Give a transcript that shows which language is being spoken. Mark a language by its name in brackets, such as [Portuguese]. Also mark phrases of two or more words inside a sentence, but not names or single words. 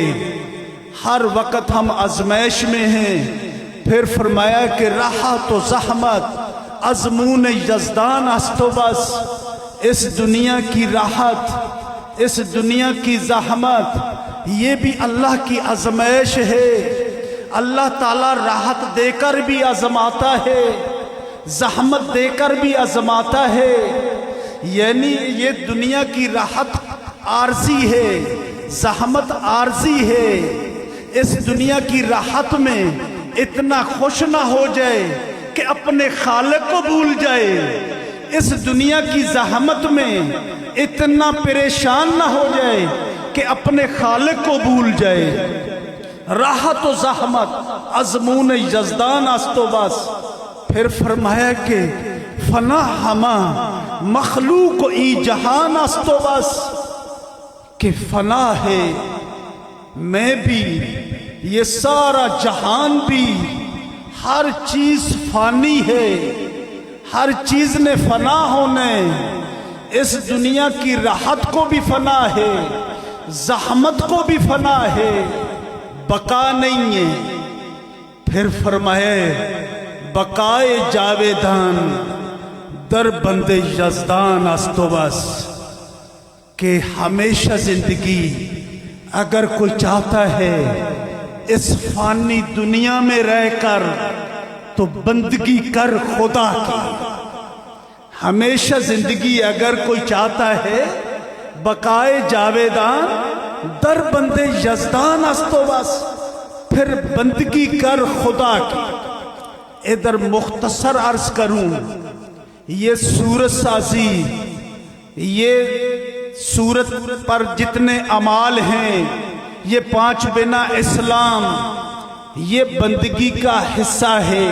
[Urdu] ہر وقت ہم آزمائش میں ہیں۔ پھر فرمایا کہ [Persian] راحت و زحمت ازمون یزدان است و بس۔ [Urdu] اس دنیا کی راحت، اس دنیا کی زحمت، یہ بھی اللہ کی آزمائش ہے۔ اللہ تعالیٰ راحت دے کر بھی آزماتا ہے، زحمت دے کر بھی آزماتا ہے۔ یعنی یہ دنیا کی راحت عارضی ہے، زحمت عارضی ہے۔ اس دنیا کی راحت میں اتنا خوش نہ ہو جائے کہ اپنے خالق کو بھول جائے، اس دنیا کی زحمت میں اتنا پریشان نہ ہو جائے کہ اپنے خالق کو بھول جائے۔ [Persian] راحت و زحمت ازمون یزدان است و بس۔ [Urdu] پھر فرمایا کہ [Persian] فنا ہما مخلوق ای جہان است و بس، [Urdu] کہ فنا ہے میں بھی، یہ سارا جہان بھی، ہر چیز فانی ہے، ہر چیز نے فنا ہونے، اس دنیا کی راحت کو بھی فنا ہے، زحمت کو بھی فنا ہے، بقا نہیں ہے۔ پھر فرمائے [Persian] بقائے جاویدان در بند یزدان است و بس، [Urdu] کہ ہمیشہ زندگی اگر کوئی چاہتا ہے اس فانی دنیا میں رہ کر تو بندگی کر خدا کی۔ ہمیشہ زندگی اگر کوئی چاہتا ہے [Persian] بقائے جاویدان در بند یزدان است و بس، [Urdu] پھر بندگی کر خدا کی۔ ادھر مختصر عرض کروں، یہ صورت سازی، یہ صورت پر جتنے اعمال ہیں، یہ 5 بنا اسلام، یہ بندگی کا حصہ ہے۔